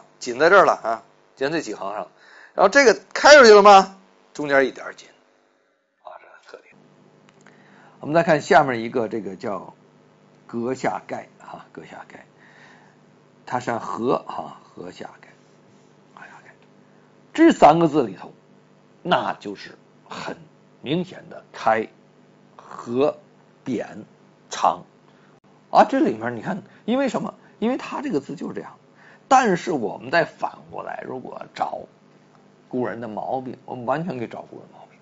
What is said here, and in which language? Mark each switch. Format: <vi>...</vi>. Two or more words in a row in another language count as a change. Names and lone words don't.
<zh>緊在這兒了緊在這幾行上，然後這個開出去了嗎？中間一點緊這個特點。我們再看下面一個，這個叫閣下蓋閣下蓋，它是禾禾下蓋。這三個字裡頭，那就是很明顯的開合扁長這裡面你看，因為什麼？因為它這個字就是這樣。但是我們再反過來，如果找古人的毛病，我們完全可以找古人毛病。</zh>